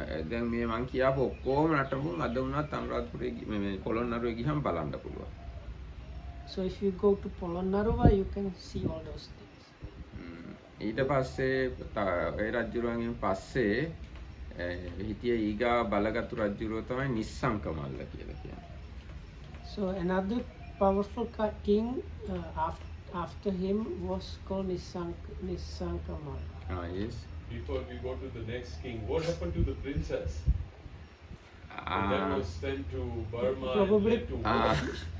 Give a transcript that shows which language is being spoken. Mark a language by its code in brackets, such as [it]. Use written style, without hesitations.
[si] දැන් මේ මං කියාපු ඔක්කොම නටමුන් අද වුණත් අනුරාධපුරේ මේ පොළොන්නරුවේ ගියම් බලන්න පුළුවන්. [en] So if you go to Polonnaruwa, you can see all those things. [si] ඊට පස්සේ ඒ රජුරුවන්ගෙන් පස්සේ හිටිය ඊගා බලගත්තු රජුරුව තමයි නිස්සංකමල්ල කියලා කියන්නේ. [en] So another powerful king after him was called Nissankamal. Yes. Before we go to the next king, what happened to the princess? That was sent to Burma. Probably. And led to